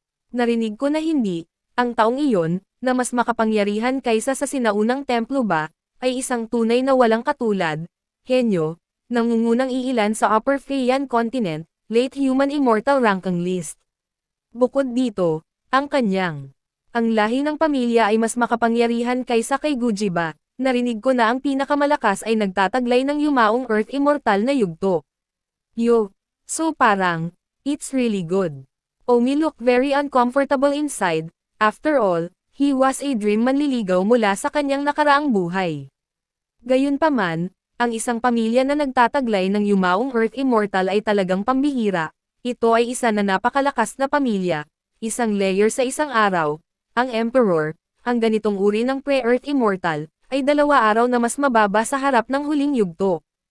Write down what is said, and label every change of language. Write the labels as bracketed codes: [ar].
[tl] Narinig ko na hindi, ang taong iyon, na mas makapangyarihan kaysa sa sinaunang templo ba, ay isang tunay na walang katulad, henyo, nangungunang iilan sa Upper Feian Continent, late human immortal ranking list. Bukod dito, ang lahi ng pamilya ay mas makapangyarihan kaysa kay Guji ba, narinig ko na ang pinakamalakas ay nagtataglay ng yumaong Earth Immortal na yugto. [en] So parang, it's really good. Omi looked very uncomfortable inside, after all, he was a dream manliligaw [tl] mula sa kanyang nakaraang buhay. Gayunpaman, ang isang pamilya na nagtataglay ng yumaong Earth Immortal ay talagang pambihira, ito ay isa na napakalakas na pamilya, isang layer sa isang araw. Ang Emperor, ang ganitong uri ng pre-Earth Immortal, ay 2 araw na mas mababa sa harap ng huling yugto.